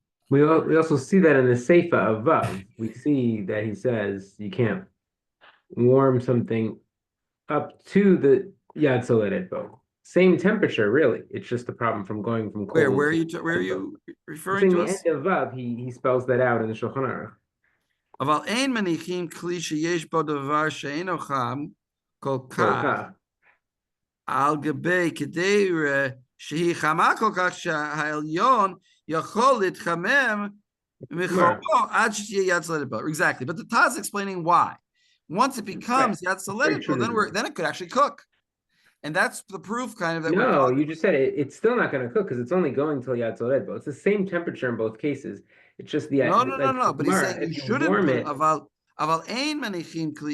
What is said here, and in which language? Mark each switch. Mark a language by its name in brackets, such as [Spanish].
[English] We also see that in the Seifa of Vav. We see that he says you can't warm something up to the Yad Soledet bow. Same temperature, really. It's just a problem from going from cold. Where are you referring to us? In the end of Vav, he spells that out in the Shulchan Aruch. [Hebrew] אבל אין מניחים כלי שיש בו דבר שאינו חם כל כך על גבי כדי שהיא חמה כל כך שהעליון יכול להתחמם מחומו עד שתהיה יד סולדת בו. [English] Exactly, but the Taz is explaining why. Once it becomes yad soledet bо, then it could actually cook. And that's the proof kind of that. No, you just said it's still not going to cook because it's only going till yad soledet bо. It's the same temperature in both cases. It's just the no. But he's saying you shouldn't put it. [Hebrew] Aval ein manichim kli.